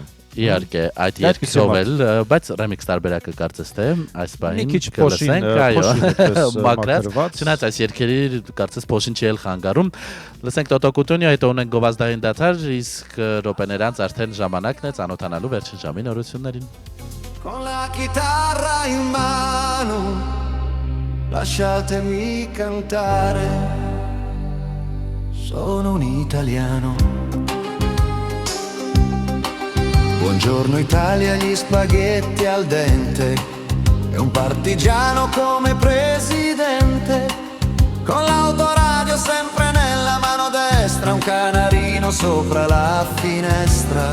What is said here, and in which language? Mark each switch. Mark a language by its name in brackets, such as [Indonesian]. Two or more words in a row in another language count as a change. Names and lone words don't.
[Armenian] Իհարկե, այդ երգով էլ, բայց remix տարբերակը կարծես թե այս բանին կլսենք, այո, մակրած, չնայած այս երգերի կարծես փոշին չի էլ խանգարում։ Լսենք Տոտո Կուտունյո, հետո ունենք գովազդային դադար, իսկ րոպեներ անց արդեն ժամանակն է ծանոթանալու վերջին ժամի նորություններին։ [Italian] Con la chitarra in mano, lasciatemi cantare, sono un italiano. Buongiorno Italia, gli spaghetti al dente e un partigiano come presidente, con l'autoradio sempre nella mano destra, un canarino sopra la finestra.